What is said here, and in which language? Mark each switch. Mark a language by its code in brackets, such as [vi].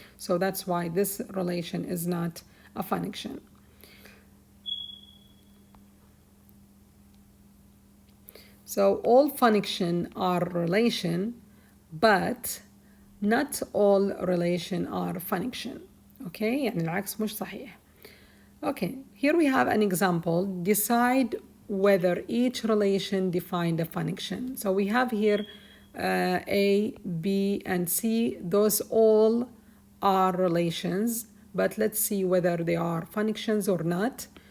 [en] So that's why this relation is not a function. So all functions are relation, but not all relation are function. [ar] Okay, يعني العكس مش صحيح. [en] Okay, here we have an example. Decide whether each relation defined a function. So we have here A, B, and C. Those all are relations, but let's see whether they are functions or not.